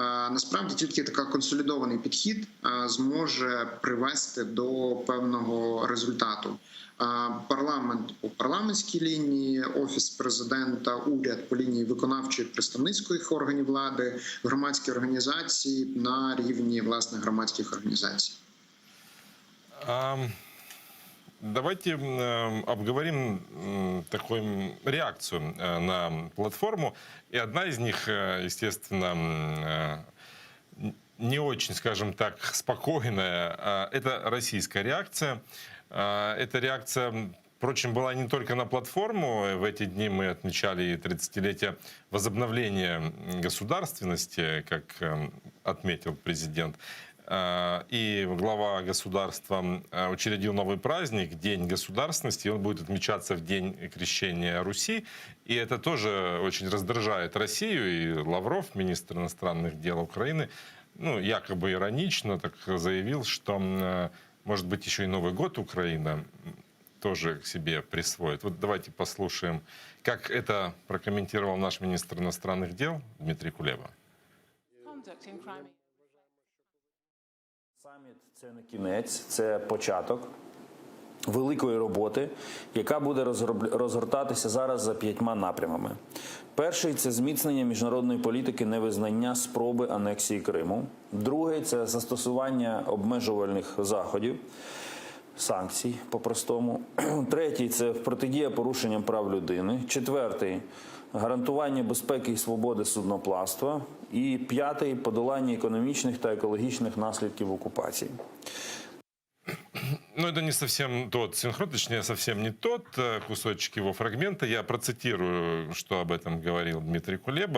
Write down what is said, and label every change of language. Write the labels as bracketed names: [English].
[Ukrainian] Насправді тільки така консолідований підхід зможе привести до певного результату. Парламент по парламентській лінії, Офіс президента, уряд по лінії виконавчої представницьких органів влади, громадські організації на рівні, власне, громадських організацій. [Russian] Давайте обговорим такую реакцию на платформу. И одна из них, естественно, не очень, скажем так, спокойная. Это российская реакция. Эта реакция, впрочем, была не только на платформу. В эти дни мы отмечали 30-летие возобновления государственности, как отметил президент. И глава государства учредил новый праздник, День государственности, и он будет отмечаться в день крещения Руси. И это тоже очень раздражает Россию. И Лавров, министр иностранных дел Украины, якобы иронично так заявил, что, может быть, еще и Новый год Украина тоже к себе присвоит. Вот давайте послушаем, как это прокомментировал наш министр иностранных дел Дмитрий Кулеба. [Ukrainian] Саміт – це не кінець, це початок великої роботи, яка буде розгортатися зараз за 5 напрямами. Перший – це зміцнення міжнародної політики невизнання спроби анексії Криму. Другий – це застосування обмежувальних заходів, санкцій по-простому. Третій – це протидія порушенням прав людини. Четвертий – гарантування безпеки і свободи судноплавства. І п'ятий – подолання економічних та екологічних наслідків окупації. [Russian] Ну, это не совсем тот синхрон, точнее, совсем не тот кусочек его фрагмента. Я процитирую, что об этом говорил Дмитрий Кулеба.